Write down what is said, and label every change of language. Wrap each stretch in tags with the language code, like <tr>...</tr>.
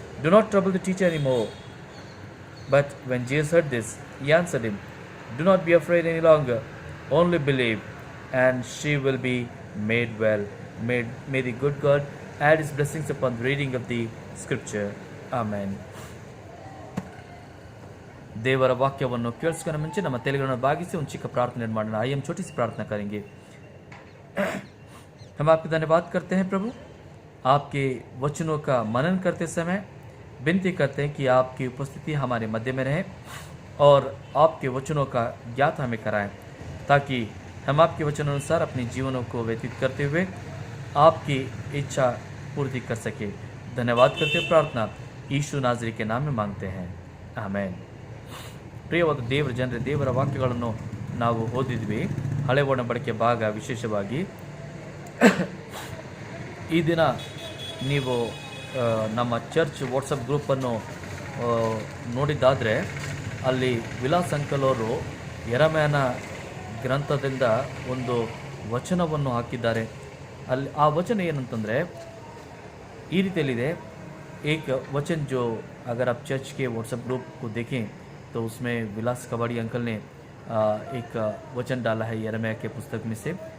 <en>Do not trouble the teacher anymore." But when Jesus heard this, he answered him, "Do not be afraid any longer. Only believe, and she will be made well." May the good God add his blessings upon the reading of the scripture. Amen.</en> <kn>ದೇವರ ವಾಕ್ಯವನ್ನು ಕೇಳಿಸ್ಕೊಂಡ ಮುಂಚೆ ನಮ್ಮ ತಲೆಗಳನ್ನು ಬಾಗಿಸಿ ಒಂದು ಚಿಕ್ಕ ಪ್ರಾರ್ಥನೆ ಮಾಡೋಣ.</kn> <hi>आइए हम छोटी सी प्रार्थना करेंगे. हम आपके धन्यवाद करते हैं प्रभु. आपके वचनों का मनन करते समय विनती करते हैं कि आपकी उपस्थिति हमारे मध्य में रहे और आपके वचनों का ज्ञात हमें कराएं, ताकि हम आपके वचनानुसार अपने जीवनों को व्यतीत करते हुए आपकी इच्छा पूर्ति कर सके. धन्यवाद करते प्रार्थना यीशु नाज़री के नाम में मांगते हैं.</hi> <kn>ಆಮೇನ್. ಪ್ರಿಯವಾದ ದೇವರ ಜನರೇ, ದೇವರ ವಾಕ್ಯಗಳನ್ನು ನಾವು ಓದಿದ್ವಿ. ಹಳೆ ಒಡಂಬಡಿಕೆ ಭಾಗ ವಿಶೇಷವಾಗಿ ಈ ದಿನ ನೀವು ನಮ್ಮ ಚರ್ಚ್ ವಾಟ್ಸಪ್ ಗ್ರೂಪನ್ನು ನೋಡಿದ್ದಾದರೆ ಅಲ್ಲಿ ವಿಲಾಸ್ ಅಂಕಲ್ ಅವರು ಯೆರೆಮೀಯನ ಗ್ರಂಥದಿಂದ ಒಂದು ವಚನವನ್ನು ಹಾಕಿದ್ದಾರೆ. ಅಲ್ಲಿ ಆ ವಚನ ಏನಂತಂದರೆ ಈ ರೀತಿಯಲ್ಲಿದೆ.</kn> <hi>एक वचन जो अगर आप चर्च के व्हाट्सएप ग्रुप को देखें तो उसमें विलास कबाड़ी अंकल ने एक वचन डाला है यिर्मयाह के पुस्तक में से.</hi>